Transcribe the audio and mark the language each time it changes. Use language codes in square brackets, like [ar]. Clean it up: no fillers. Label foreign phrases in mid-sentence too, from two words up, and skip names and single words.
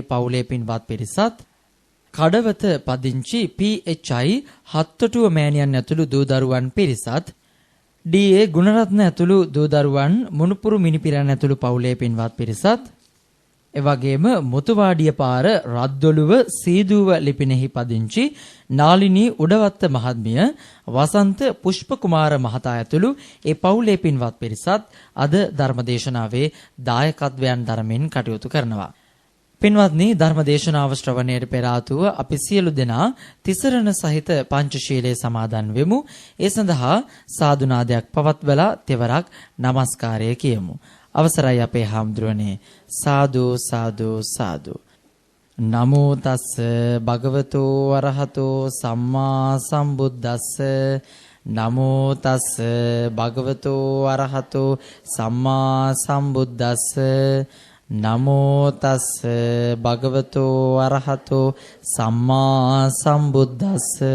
[si] පවුලේ පින්වත් පිරිසත් කඩවත පදිංචි PHI හත්තටුව මෑණියන් ඇතුළු දූ දරුවන් පිරිසත් DA ගුණරත්න ඇතුළු දූ දරුවන් මුණුපුරු මිනිපිරන් ඇතුළු පවුලේ පින්වත් පිරිසත් එවැගේම මුතුවාඩිය පාර රද්දොළුව සීදුව ලිපිනෙහි පදිංචි නාලිනී උඩවත්ත මහත්මිය වසන්ත පුෂ්ප කුමාර මහතා ඇතුළු ඒ පවුලේ පින්වත් පිරිසත් අද ධර්මදේශනාවේ දායකත්වයන් දරමින් කටයුතු කරනවා. පින්වත්නි, ධර්මදේශනාව ශ්‍රවණයට පෙර ආතුව අපි සියලු දෙනා තිසරණ සහිත පංචශීලයේ සමාදන් වෙමු. ඒ සඳහා සාදුනාදයක් පවත්වලා තෙවරක් নমස්කාරය කියමු. අවසරයි අපේ හාමුදුරනේ. [pi] සාදු සාදු සාදු. නමෝ තස්ස භගවතෝ අරහතෝ සම්මා සම්බුද්දස්ස. නමෝ තස්ස භගවතෝ අරහතෝ සම්මා සම්බුද්දස්ස. නමෝ තස්ස භගවතෝ අරහතෝ සම්මා සම්බුද්දස්ස.